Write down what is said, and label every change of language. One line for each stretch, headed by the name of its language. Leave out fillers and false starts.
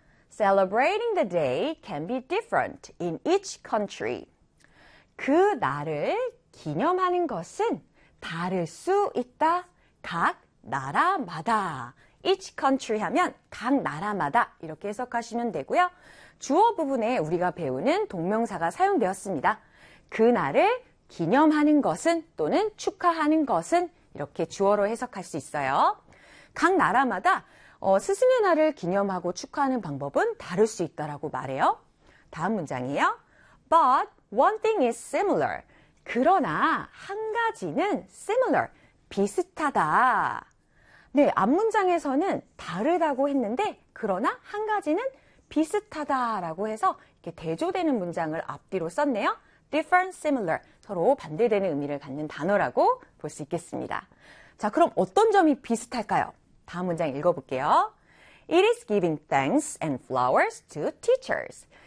English: Celebrating the day can be different in each country.
Korean: 그 날을 기념하는 것은 다를 수 있다. 각 나라마다.
English: Each country
Korean: 하면 각 나라마다 이렇게 해석하시면 되고요. 주어 부분에 우리가 배우는 동명사가 사용되었습니다. 그 날을 기념하는 것은 또는 축하하는 것은 이렇게 주어로 해석할 수 있어요. 각 나라마다 스승의 날을 기념하고 축하하는 방법은 다를 수 있다라고 말해요. 다음 문장이에요.
English: But one thing is similar.
Korean: 그러나 한 가지는 similar, 비슷하다. 네, 앞 문장에서는 다르다고 했는데 그러나 한 가지는 비슷하다라고 해서 이렇게 대조되는 문장을 앞뒤로 썼네요. Different, similar, 서로 반대되는 의미를 갖는 단어라고 볼 수 있겠습니다. 자, 그럼 어떤 점이 비슷할까요? 다음 문장 읽어볼게요.
English: It is giving thanks and flowers to teachers.